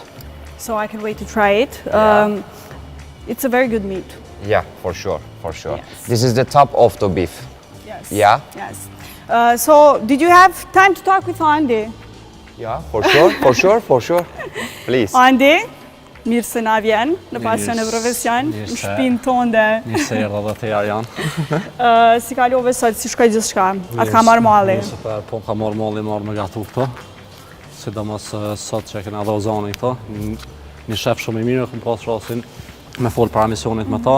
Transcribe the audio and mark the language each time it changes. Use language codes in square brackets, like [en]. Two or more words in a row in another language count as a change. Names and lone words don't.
[en] So I can wait to try it. It's a very good meat. Yeah, for sure. Yes. This is the top of the beef. Yes. Yeah. Yes. So, did you have time to talk with Andi? Yeah, for sure. Please. [sq] Andi, mirë se na vjen në Pasion e Profesion, në shtëpinë tonë. Mirë se erdha dhe te janë. Si kalove sot, si shkoj gjithçka? Atë ka marrë malli? Super, po ka marrë malli, marrë me gatu këto. Sidomos sot që kena dhe Ozani këto. Një shef shumë i mirë, këmë pas rasin me folë para misionit me ta.